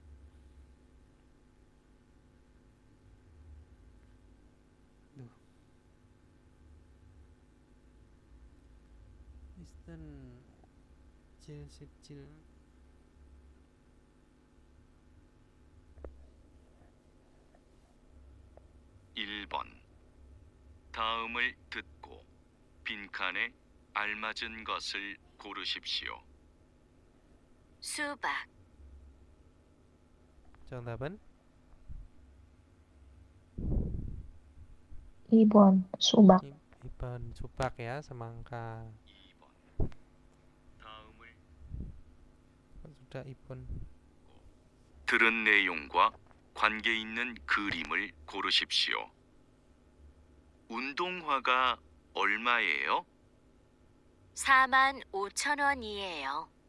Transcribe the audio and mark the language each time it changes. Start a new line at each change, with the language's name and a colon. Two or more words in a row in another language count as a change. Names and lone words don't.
Korean: Duh. Kristen Cil. (1번) 다음을 듣고 빈칸에 알맞은 것을 고르십시오. 수박, 정답은 2번 수박.
Indonesian: 2번 supak ya, semangka.
Korean: 2번 다음을
Indonesian: Sudah Ibon.
Korean: 들은 내용과 관계 있는 그림을 고르십시오. 운동화가 얼마예요? 45,000원이에요.